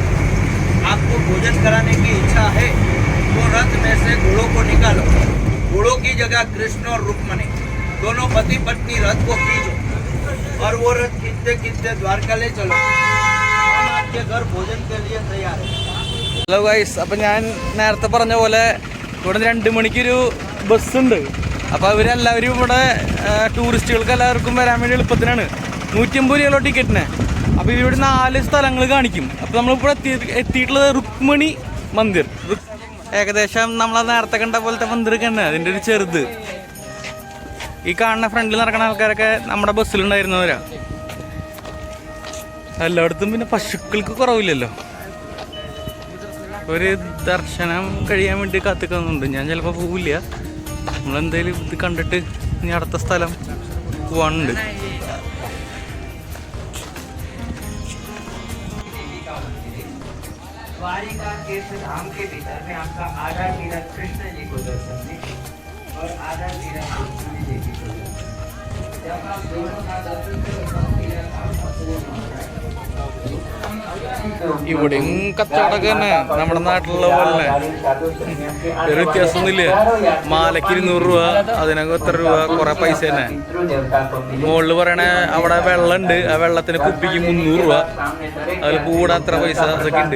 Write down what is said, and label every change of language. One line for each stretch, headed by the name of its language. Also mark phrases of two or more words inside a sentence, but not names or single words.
Hindi: आपको भोजन कराने की इच्छा है तो रथ में से घोड़ों को निकालो। घोड़ों की जगह कृष्ण और रुक्मणी दोनों पति पत्नी रथ को खींचो और वो रथ खींचते खींचते द्वारका ले चलो। हम आपके घर भोजन के लिए तैयार है।
English: hello guys,
Malayalam: അപ്പം ഞാൻ നേരത്തെ പറഞ്ഞ പോലെ ഇവിടെ 2 മണിക്കൊരു ബസ്സുണ്ട്. അപ്പോൾ അവരെല്ലാവരും ഇവിടെ ടൂറിസ്റ്റുകൾക്ക് എല്ലാവർക്കും വരാൻ വേണ്ടി എളുപ്പത്തിനാണ്. 150 രൂപയുള്ള ടിക്കറ്റിന്. അപ്പോൾ ഇവിടെ 4 സ്ഥലങ്ങൾ കാണിക്കും. അപ്പോൾ നമ്മളിപ്പോൾ എത്തിയിട്ടുള്ളത് രുക്മിണി മന്ദിർ. ഏകദേശം നമ്മൾ നേരത്തെ കണ്ട പോലത്തെ മന്ദിർ തന്നെ, അതിൻ്റെ ഒരു ചെറുത്. ഈ കാണുന്ന ഫ്രണ്ടിൽ നടക്കുന്ന ആൾക്കാരൊക്കെ നമ്മുടെ ബസ്സിലുണ്ടായിരുന്നവരാ. എല്ലായിടത്തും പിന്നെ പശുക്കൾക്ക് കുറവില്ലല്ലോ. ഒരു ദർശനം കഴിയാൻ വേണ്ടി കാത്തിക്കുന്നുണ്ട്. ഞാൻ ചിലപ്പോൾ പോവില്ല. നമ്മളെന്തായാലും ഇത് കണ്ടിട്ട് ഇനി അടുത്ത സ്ഥലം പോവാനുണ്ട്.
Hindi: द्वारिका के धाम के भीतर में आपका आधा तीरथ कृष्ण जी को दर्शन देंगे और आधा तीरथ रुक्मिणी देवी को दर्शन। जब आप दोनों का दर्शन करोगे तीरथ आपका पूर्ण हो जाएगा।
Malayalam: ഇവിടെയും കച്ചവടമൊക്കെ തന്നെ നമ്മുടെ നാട്ടിലുള്ള പോലെ ഒരു വ്യത്യാസമൊന്നുമില്ല. മാലയ്ക്ക് 200 രൂപ, അതിനൊക്കെ എത്ര രൂപ, കുറെ പൈസ തന്നെ. മുകളിൽ പറയണേ അവിടെ വെള്ളമുണ്ട്, ആ വെള്ളത്തിന് കുപ്പിക്ക് 300 രൂപ, അതിൽ കൂടെ അത്ര പൈസ അതൊക്കെ ഉണ്ട്.